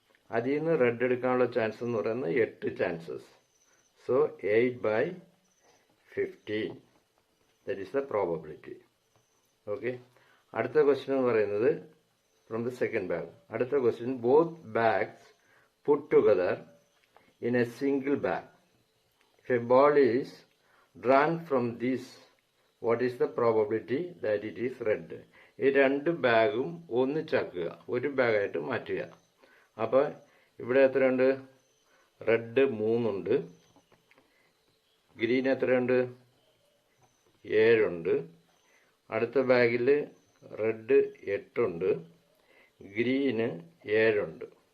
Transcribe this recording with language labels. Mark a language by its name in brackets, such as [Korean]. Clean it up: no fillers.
[Malayalam] അതിൽ നിന്ന് റെഡ് എടുക്കാനുള്ള ചാൻസ് എന്ന് പറയുന്നത് 8 chances. So 8/15. [English] That is the probability. [Malayalam] Okay, അടുത്ത ക്വസ്റ്റ്യൻ എന്ന് പറയുന്നത് [English] From the second bag. [Malayalam] അടുത്ത question, [English] Both bags put together in a single bag. If a ball is drawn from this, what is the probability that it is red? [Malayalam] ഈ 2 ബാഗും ഒന്നിച്ചാക്കുക, ഒരു ബാഗായിട്ട് മാറ്റുക. അപ്പോൾ ഇവിടെ എത്രയുണ്ട്? റെഡ് 3 ഉണ്ട്, ഗ്രീൻ എത്രയുണ്ട്? 7 ഉണ്ട്. അടുത്ത ബാഗിൽ റെഡ് 8 ഉണ്ട്, ഗ്രീന് 7 ഉണ്ട്.